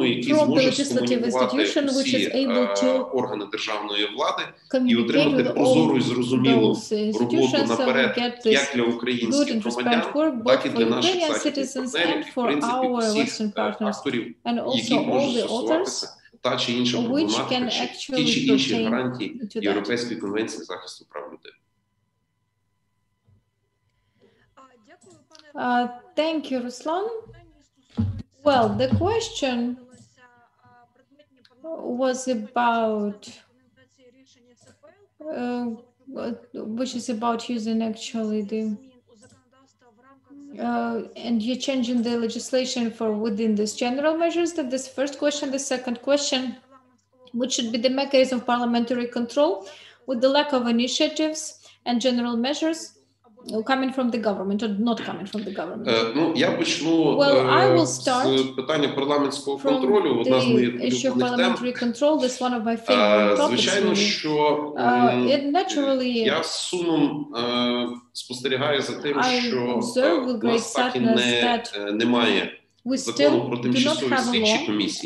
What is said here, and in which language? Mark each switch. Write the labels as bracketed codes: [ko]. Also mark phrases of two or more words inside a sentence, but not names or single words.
[uk] який зможе скомунікувати всі органи державної влади і отримати прозору і зрозумілу роботу наперед як для українських громадян, так і для наших західних партнерів, і в принципі всіх акторів, які можуть стосуватися та чи інша проблематика, чи ті чи інші гарантії Європейської конвенції захисту прав людини. [en] Thank you, Ruslan. Well, the question was about, which is about using actually the, and you're changing the legislation for within this general measures. That this first question. The second question, which should be the mechanism of parliamentary control with the lack of initiatives and general measures coming from the government or not coming from the government? [uk] Я почну з питання парламентського контролю. Одна з моїх улюблених тем. Звичайно, що я з сумом спостерігаю за тим, що у нас так і немає закону про тимчасові слідчі комісії.